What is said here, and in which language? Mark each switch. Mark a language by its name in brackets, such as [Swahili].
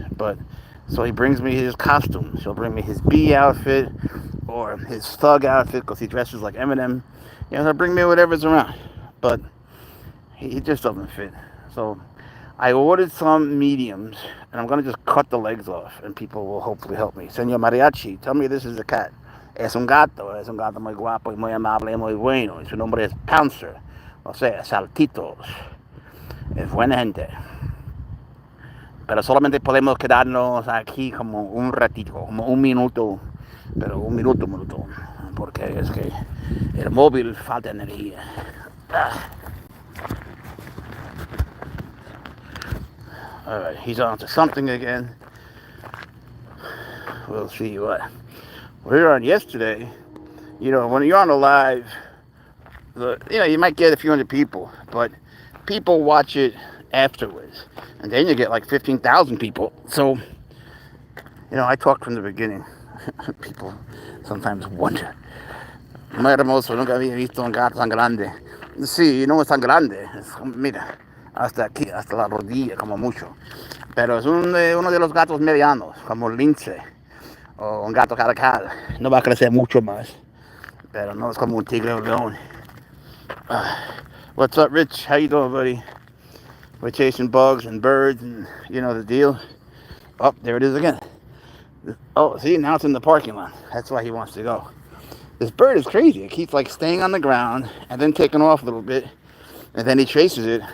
[English] But so he brings me his costumes. He'll bring me his bee outfit or his thug outfit because he dresses like Eminem. He'll bring me whatever's around. But he just doesn't fit. So I ordered some mediums, and I'm going to just cut the legs off, and people will hopefully help me. Señor Mariachi, tell me this is a cat. [Spanish] Es un gato muy guapo y muy amable y muy bueno. Y su nombre es Pouncer. O sea, saltitos. Es buena gente. Pero solamente podemos quedarnos aquí como un ratito, como un minuto. Pero un minuto. Porque es que el móvil falta energía. [English] Alright, he's on to something again. We'll see what. We were on yesterday. When you're on a live, you might get a few hundred people, but people watch it afterwards, and then you get like 15,000 people. So, I talked from the beginning. People sometimes wonder. [Spanish] Muy hermoso, nunca había visto un gato tan grande. Sí, no es tan grande. Mira, hasta aquí, hasta la rodilla, como mucho. Pero es uno de los gatos medianos, como el lince o un gato caracal. No va a crecer mucho más, pero no es como un tigre o león. [English] What's up, Rich? How you doing, buddy? We're chasing bugs and birds and the deal. Oh, there it is again. Oh, see, now it's in the parking lot. That's why he wants to go. This bird is crazy. It keeps like staying on the ground and then taking off a little bit, and then he chases it.